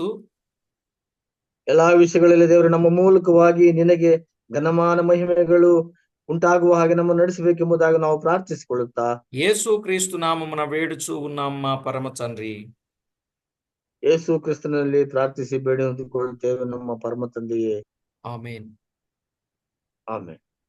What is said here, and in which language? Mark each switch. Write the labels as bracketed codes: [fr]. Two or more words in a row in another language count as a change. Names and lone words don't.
[kn] ಎಲ್ಲಾ ವಿಷಯಗಳಲ್ಲಿ ದೇವರು ನಮ್ಮ ಮೂಲಕವಾಗಿ ನಿನಗೆ ಘನಮಾನ ಮಹಿಮೆಗಳು ಉಂಟಾಗುವ ಹಾಗೆ ನಮ್ಮನ್ನು ನಡೆಸಬೇಕೆಂಬುದಾಗಿ ನಾವು ಪ್ರಾರ್ಥಿಸಿಕೊಳ್ಳುತ್ತಾ, [te] యేసు క్రీస్తు నామమున వేడుచూ ఉన్నాం మా పరమ తండ్రి. [kn] ಯೇಸು ಕ್ರಿಸ್ತನಲ್ಲಿ ಪ್ರಾರ್ಥಿಸಿ ಬೇಡಿಕೊಳ್ಳುತ್ತೇವೆ ನಮ್ಮ ಪರಮ ತಂದೆಯೇ. [te] ఆమేన్. [kn] ಆಮೆನ್.